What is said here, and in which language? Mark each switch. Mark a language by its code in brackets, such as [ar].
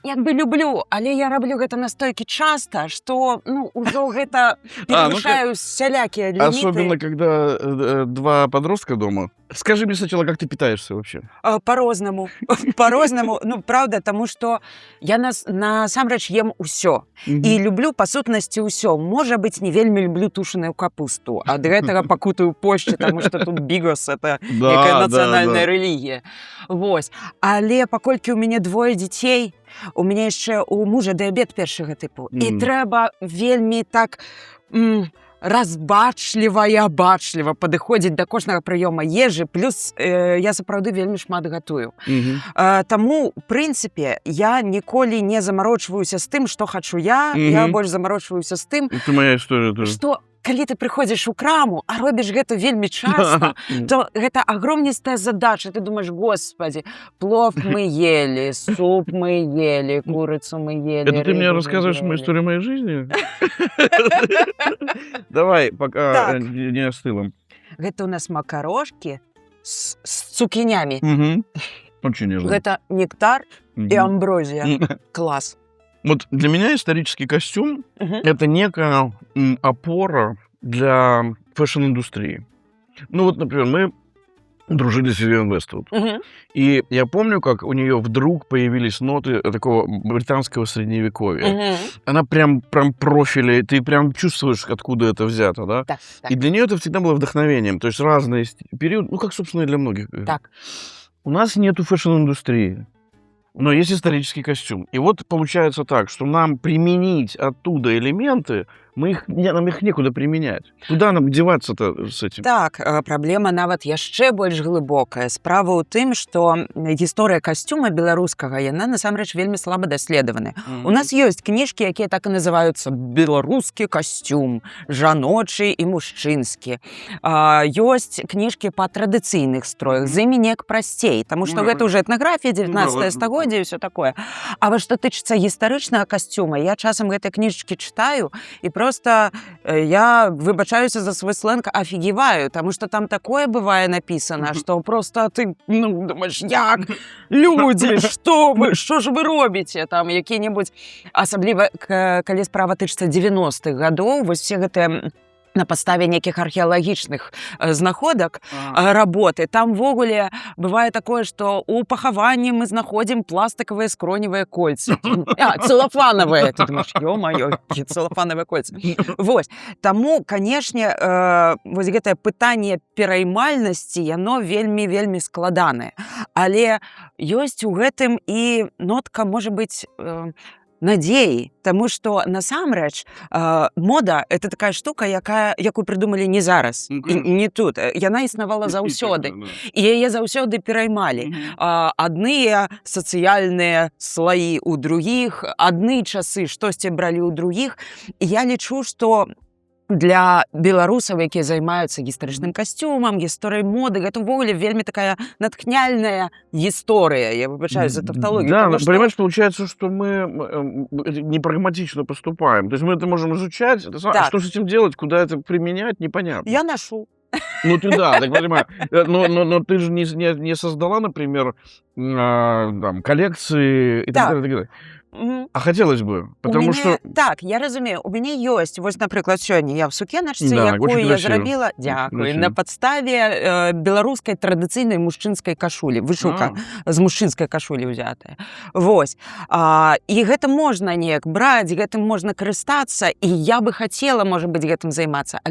[be] Я як бы люблю, але я раблю гэта настолькі часта, што ўжо гэта перавышаю сялякія ліміты. [ru] Особенно, когда два подростка дома. Скажи мне сначала, как ты питаешься вообще? [be] По-рознаму. По-рознаму. Правда, таму што я насамрэч ем усё. І люблю, па сутнасці, усё. Можа быць, не вельмі люблю тушаную капусту. Ад гэтага пакутаю пошчы, таму што тут бігос, [ru] это некая [be] нацыянальная рэлігія. Вось. Але паколькі ў мяне двое дзяцей, у мяне яшчэ у мужа дыябет першага тыпу. І трэба вельмі так... разбачліва і абачліва падыходзіць да кожнага прыёма ежы, плюс я сапраўды вельмі шмат гатую. Таму, у прынцыпе, я ніколі не замарочваюся з тым, што хачу я больш замарочваюся з тым, [ru] это моя история тоже. [be] Што калі ты прыходзіш у краму, а робіш гэта вельмі часта, то гэта агромністая задача. [ru] Ты думаешь, господи, плов мы ели, суп мы ели, курицу мы ели. Это ты мне рассказываешь мою историю моей жизни? Давай, пока не остыло. [be] Гэта у нас макарошки с цукінямі. [ru] Очень нежно. [be] Гэта нектар и амброзия. Класс. [ru] Вот для меня исторический костюм – это некая опора для фэшн-индустрии. Например, мы дружили с Вивиан Вествуд. И я помню, как у нее вдруг появились ноты такого британского средневековья. Она прям профили, ты прям чувствуешь, откуда это взято, да? Так. И для нее это всегда было вдохновением. То есть разные периоды, как, собственно, и для многих. Так. У нас нету фэшн-индустрии. Но есть исторический костюм. И вот получается так, что нам применить оттуда элементы, нам их некуда применять. Куда нам деваться-то с этим? [be] Так, праблема нават яшчэ больш глыбокая. Справа ў тым, што гісторыя касцюма беларускага, яна насамрэч вельмі слаба даследаваная. У нас ёсць кніжкі, якія так і называюцца «Беларускі касцюм», «Жаночы і мужчынскі». Ёсць кніжкі па традыцыйных строях, з імі неяк прасцей, таму што гэта ўжо этнаграфія, 19 стагоддзя і ўсё такое. А вось што тычыцца гістарычнага касцюма, я часам гэтыя кніжачкі чытаю і просто [ru] просто я, выбачаюся за свой сленг, офигеваю, потому что там такое бывае написано, что просто ты, ну, думаешь, як? Люди, что ж вы робіце? [be] Там які-небудзь, асабліва, калі справа тычыцца 90-х гадоў, вось все гэтыя на падставе нейкіх археалагічных знаходак работы. Там ввогуле бывае такое, што ў пахаванні мы знаходзім пластыкавыя скроневыя кольцы. Цэлафанавыя. Ты думаеш, ё-маё, якія цэлафанавыя кольцы. Вось. Таму, канешне, вось гэтае пытанне пераймальнасці, яно вельмі складанае. Але ёсць у гэтым і нотка, можа быць, надзеі, таму што насамрэч мода — [ru] это такая штука, [be] якую прыдумалі не зараз, не тут. Яна існавала заўсёды. І яе заўсёды пераймалі. Адныя сацыяльныя слаі ў другіх, адны часы штосьці бралі ў другіх. І я лічу, што для беларусаў, якія займаюцца гістарычным касцюмам, гісторыяй моды, гэта ўвогуле вельмі такая натхняльная гісторыя. Я выбачаюсь за тавтологию. [ru] Да, понимаешь, получается, что мы непрагматично поступаем. То есть мы это можем изучать, а что с этим делать, куда это применять, непонятно. Я ношу. Ну ты да, так понимаю. Но ты же не создала, например, там, коллекции и так далее, так далее. А хотелось бы, потому что... [be] Так, я разумею, у мяне ёсць, вось, напрыклад, сёння я в сукеначцы, якую я зрабіла, дзякуй, на падставе беларускай традыцыйнай мужчынскай кашулі, вышыўка з мужчынскай кашулі ўзятая. Вось. І гэта можна неяк браць, гэтым можна карыстацца, і я бы хацела, можа быць, гэтым займацца.